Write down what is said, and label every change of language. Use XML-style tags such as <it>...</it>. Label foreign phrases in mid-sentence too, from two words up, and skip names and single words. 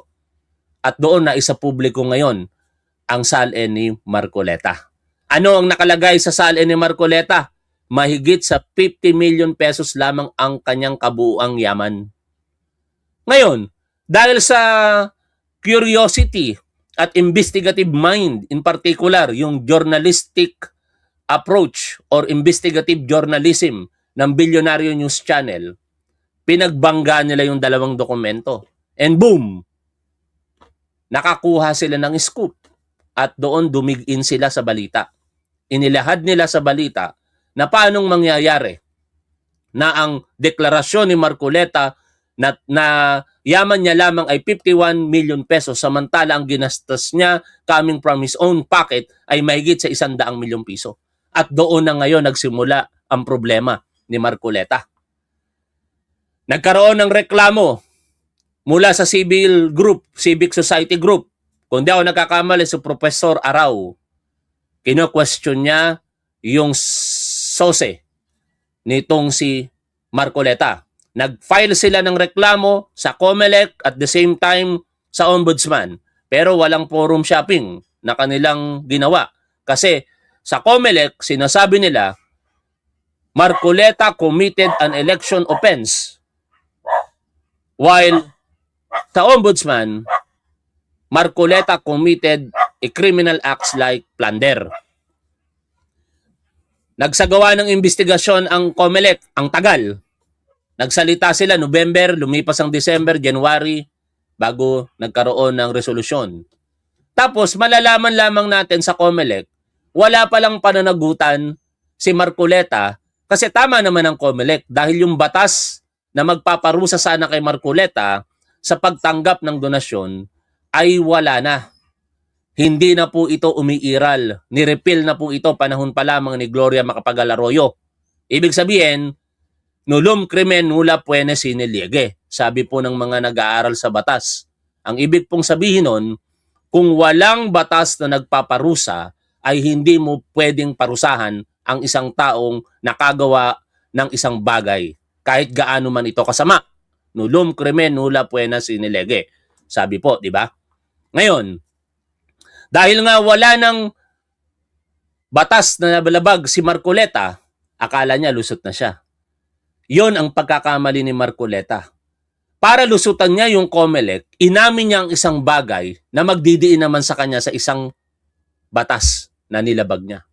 <tl>At doon na isa publiko ngayon ang SALN ni Marcoleta. Ano ang nakalagay sa SALN ni Marcoleta? Mahigit sa 50</tl> <en>million pesos</en> <tl>lamang ang kanyang kabuuang yaman. Ngayon, dahil sa curiosity at</tl> <en>investigative mind, in particular,</en> <tl>yung</tl> <en>journalistic approach or investigative journalism</en> <tl>ng Bilyonaryo News Channel, pinagbanggaan nila yung dalawang dokumento.</tl> <en>And boom!</en> <tl>Nakakuha sila ng scoop at doon dumig-in sila sa balita. Inilahad nila sa balita na paanong mangyayari na ang deklarasyon ni Marcoleta na yaman niya lamang ay 51</tl> <en>million pesos</en> <tl>samantala ang ginastos niya</tl> <en>coming from his own pocket</en> <tl>ay mahigit sa 100 milyong piso. At doon na ngayon nagsimula ang problema ni Marcoleta. Nagkaroon ng reklamo mula sa</tl> <en>civic society group.</en> <tl>Kung di ako nagkakamali, si Professor Arau, kino-question niya yung SOSE nitong si Marcoleta. Nag-file sila ng reklamo sa COMELEC</tl> <en>at the same time</en> <tl>sa Ombudsman. Pero walang</tl> <en>forum shopping</en> <tl>na kanilang ginawa. Kasi sa COMELEC, sinasabi nila,</tl> <en>Marcoleta committed an election offense.</en> <tl>While sa Ombudsman,</tl> <en>Marcoleta committed a criminal acts like plunder.</en> <tl>Nagsagawa ng investigasyon ang COMELEC, ang tagal. Nagsalita sila November, lumipas ang December, January, bago nagkaroon ng resolusyon. Tapos malalaman lamang natin sa COMELEC, wala palang pananagutan si Marcoleta kasi tama naman ang COMELEC dahil yung batas na magpaparusa sana kay Marcoleta sa pagtanggap ng donasyon ay wala na. Hindi na po ito umiiral. Nirepeal na po ito panahon pa lamang ni Gloria Macapagal Arroyo. Ibig sabihin,</tl> <la>nullum crimen nulla poene sine lege.</la> <tl>Sabi po ng mga nag-aaral sa batas. Ang ibig pong sabihin nun, kung walang batas na nagpaparusa, ay hindi mo pwedeng parusahan ang isang taong nakagawa ng isang bagay. Kahit gaano man ito kasama.</tl> <la>Nullum crimen nulla poene sine lege.</la> <tl>Sabi po, di ba? Ngayon, dahil nga wala ng batas na nabalabag si Marcoleta, akala niya lusot na siya. Yon ang pagkakamali ni Marcoleta. Para lusutan niya yung COMELEC, inamin niya ang isang bagay na magdidiin naman sa kanya sa isang batas na nilabag niya.</tl>